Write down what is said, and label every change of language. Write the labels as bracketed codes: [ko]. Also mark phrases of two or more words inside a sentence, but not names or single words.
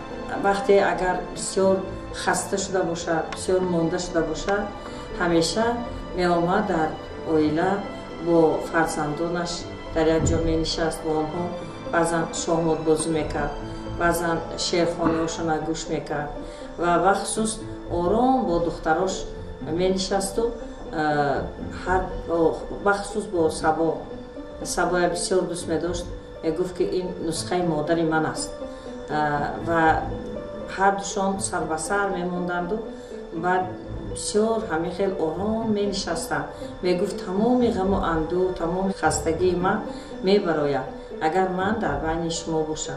[fa] وقتی اگر بسیار خسته شده باشد، بسیار مانده شده باشد، همیشه می آمد در عائله با فرزندانش در یک جا می نشست با آنها، بعضا شاهمات بازی میکرد، بعضا شعرخوانی هاشون گوش میکرد و بخصوص آرام با دختراش می نشست و بخصوص با صبا [tg] сабоя бисёр дӯст медошт, мегуфт ки ин нусхаи модари ман аст ва ҳардушон сар ба сар мемонданду баъд бисёр ҳамин хел ором менишастанд. Мегуфт тамоми ғаму анду, тамоми хастагии ман мебарояд агар ман дар байни шумо бошам.